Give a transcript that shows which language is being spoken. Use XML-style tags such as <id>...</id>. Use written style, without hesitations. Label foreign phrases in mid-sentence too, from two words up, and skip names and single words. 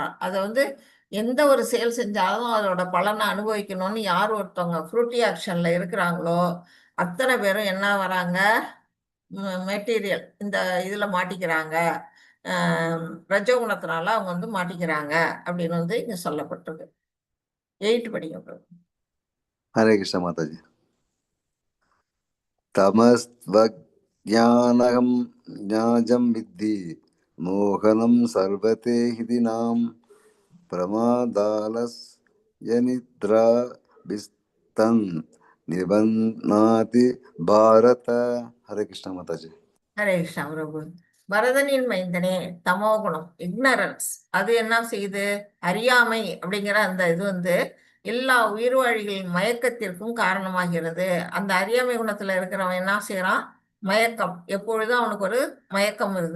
<ta>அதை வந்து எந்த ஒரு செயல் செஞ்சாலும் அதோட பலனை அனுபவிக்கணும்னு யார் ஒருத்தவங்க</ta> <en>fruitive action</en> <ta>இருக்கிறாங்களோ அத்தனை பேரும் என்ன வராங்க, மெட்டீரியல் இந்த இதுல மாட்டிக்கிறாங்க. ரஜோகுணத்தினால அவங்க வந்து மாட்டிக்கிறாங்க அப்படின்னு வந்து இங்க சொல்லப்பட்டிருக்கு. 8 படிங்க.</ta> <hi>हरे कृष्ण माता जी.</hi> <sa>तमस्त्वज्ञानहं ज्ञाजं विद्धि मोहनं सर्वते हिदिनां प्रमादालस्यनिद्रा विस्तन् निबध्नाति भारत.</sa> <hi>हरे कृष्ण माता जी.</hi> <ta>ஹரே கிருஷ்ணா பிரபு. பரதனின் மைந்தனே, தமோகுணம், இக்னரன்ஸ், அது என்ன செய்யுது, அறியாமை அப்படிங்கிற அந்த இது வந்து எல்லா உயிர்வாழிகளின் மயக்கத்திற்கும் காரணமாகிறது. அந்த அறியாமை குணத்துல இருக்கிறவன் என்ன செய்யறான், மயக்கம், எப்பொழுதும் அவனுக்கு ஒரு மயக்கம் வருது.</ta>